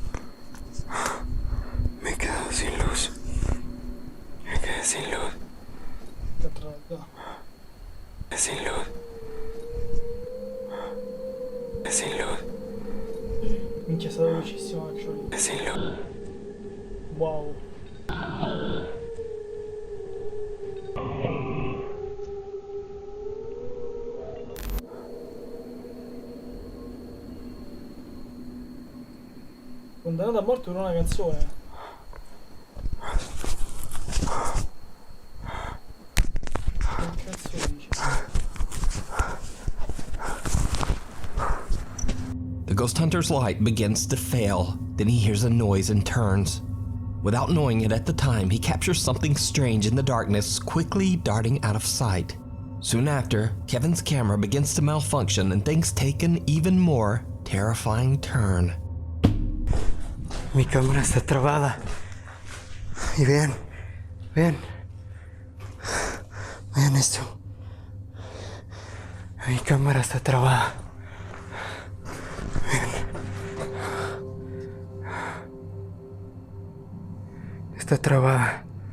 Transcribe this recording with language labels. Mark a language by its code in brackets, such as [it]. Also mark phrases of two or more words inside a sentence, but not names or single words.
[es] Me he quedado sin luz. Me quedé sin luz. È sin luz. È sin luz. [it] Minchia, è stato velocissimo anche lì. [es] È sin luz. Wow. [it] Condannato a morte per una canzone. Che cazzo dici? [en] The ghost hunter's light begins to fail. Then he hears a noise and turns. Without knowing it at the time, he captures something strange in the darkness, quickly darting out of sight. Soon after, Kevin's camera begins to malfunction and things take an even more terrifying turn. [es] Mi cámara está trabada. Y vean, vean. Vean esto. Mi cámara está trabada. Vean. Está trabada.